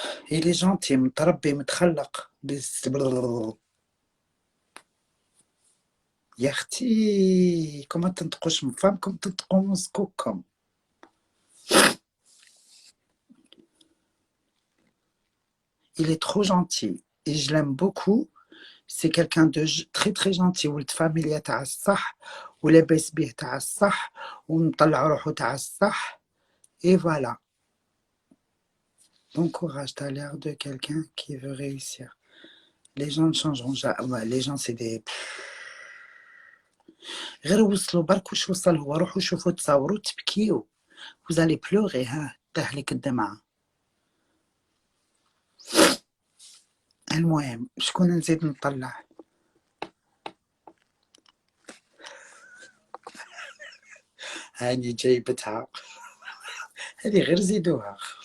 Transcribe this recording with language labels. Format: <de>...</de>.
<fr>il est gentil</fr> <ar>متربي متخلق بس يا اختي كما تنطقوش من فمكم تنطقوا من سكوكم.</ar> <fr>il est trop gentil et je l'aime beaucoup. c'est quelqu'un de très très gentil</fr> <ar>ولد فاميليا تاع الصح ولاباس به تاع الصح ومطلع روحو تاع الصح</ar> <fr>et voilà. Bon courage, t'as l'air de quelqu'un qui veut réussir. Les gens ne changeront jamais. Ouais, les gens c'est des</fr> <ar>غير وصلوا برك واش وصل هو روحوا شوفوا تصوروا تبكيو.</ar> <fr>vous allez pleurer</fr> <ar>ها تهلك الدمعة. المهم شكون نزيد نطلع؟ هاني جايبتها هذه غير زيدوها.</ar>